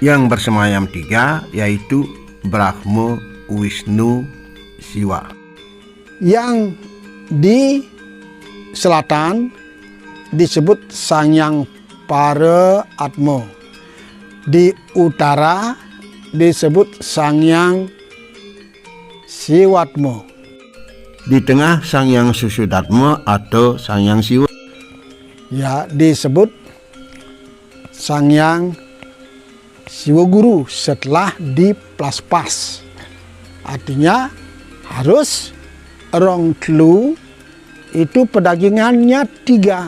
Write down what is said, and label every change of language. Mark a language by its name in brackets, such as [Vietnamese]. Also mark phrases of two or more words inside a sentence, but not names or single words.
[Indonesian] Yang bersemayam 3 yaitu Brahma, Wisnu, Siwa. Yang di selatan disebut Sangyang Para Atma. Di utara disebut Sangyang Siwatma. Di tengah Sangyang Susudatma atau Sangyang Siwa. Ya, disebut Sangyang Siwa Guru setelah di plaspas. Artinya harus [Balinese] rong telu [Indonesian] itu pedagingannya 3.